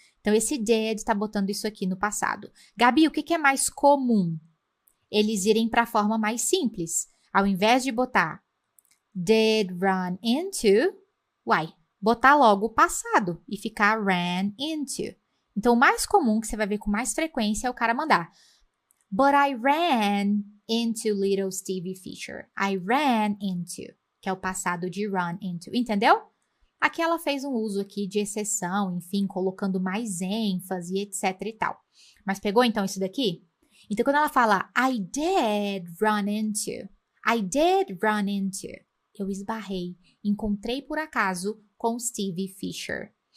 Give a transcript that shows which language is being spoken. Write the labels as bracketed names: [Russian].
[Portuguese] Então, esse did está botando isso aqui no passado. Gabi, o que é mais comum? Eles irem para a forma mais simples. Ao invés de botar did run into, botar logo o passado e ficar ran into. Então, o mais comum que você vai ver com mais frequência é o cara mandar. [English] But I ran into little Stevie Fisher. I ran into, [Portuguese] que é o passado de run into. Entendeu? Aqui ela fez um uso aqui de exceção, enfim, colocando mais ênfase, etc e tal. Mas pegou então isso daqui? Então, quando ela fala [English] I did run into, [Portuguese] I did run into, eu esbarrei, encontrei por acaso com Stevie Fisher.